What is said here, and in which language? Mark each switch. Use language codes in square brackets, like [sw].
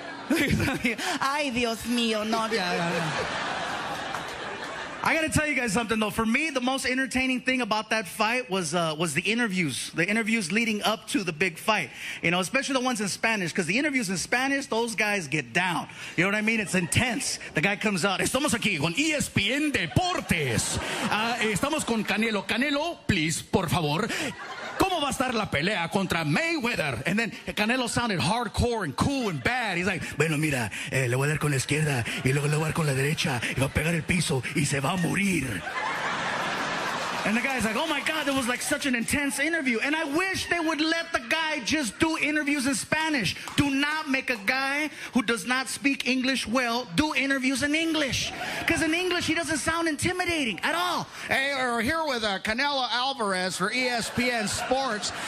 [es] Ay, Dios mío, no. [en] I gotta tell you guys something though. For me, the most entertaining thing about that fight was the interviews. The interviews leading up to the big fight. Especially the ones in Spanish, because the interviews in Spanish, those guys get down. You know what I mean? It's intense. The guy comes out. [es] Estamos aquí con ESPN Deportes. Estamos con Canelo. Canelo, [en] please, [es] por favor. ¿Cómo va a estar la pelea contra Mayweather? [en] And then Canelo sounded hardcore and cool and bad. He's like, [es] bueno, mira, le voy a dar con la izquierda y luego le voy a dar con la derecha y va a pegar el piso y se va a morir. [en] And the guy's like, oh my God, that was like such an intense interview. And I wish they would let the guy just do interviews in Spanish. Do not make a guy who does not speak English well do interviews in English. Because in English, he doesn't sound intimidating at all. Hey, we're here with Canelo Alvarez for ESPN Sports.